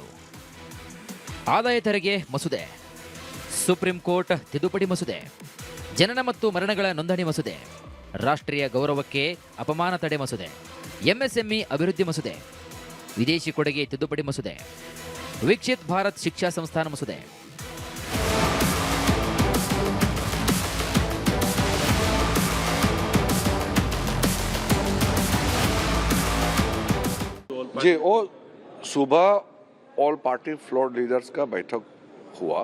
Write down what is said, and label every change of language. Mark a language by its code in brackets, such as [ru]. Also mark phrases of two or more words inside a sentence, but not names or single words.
[kn] ಆದಾಯ ತೆರಿಗೆ ಮಸೂದೆ, ಸುಪ್ರೀಂ ಕೋರ್ಟ್ ತಿದ್ದುಪಡಿ ಮಸೂದೆ, ಜನನ ಮತ್ತು ಮರಣಗಳ ನೋಂದಣಿ ಮಸೂದೆ, ರಾಷ್ಟ್ರೀಯ ಗೌರವಕ್ಕೆ ಅಪಮಾನ ತಡೆ ಮಸೂದೆ, ಎಂಎಸ್ಎಂಇ ಅಭಿವೃದ್ಧಿ ಮಸೂದೆ, ವಿದೇಶಿ ಕೊಡುಗೆ ತಿದ್ದುಪಡಿ ಮಸೂದೆ, ವಿಕಸಿತ್ ಭಾರತ್ ಶಿಕ್ಷಾ ಸಂಸ್ಥಾನ ಮಸೂದೆ. [hi] जी, वो सुबह [en] all party floor leaders [hi] का बैठक हुआ.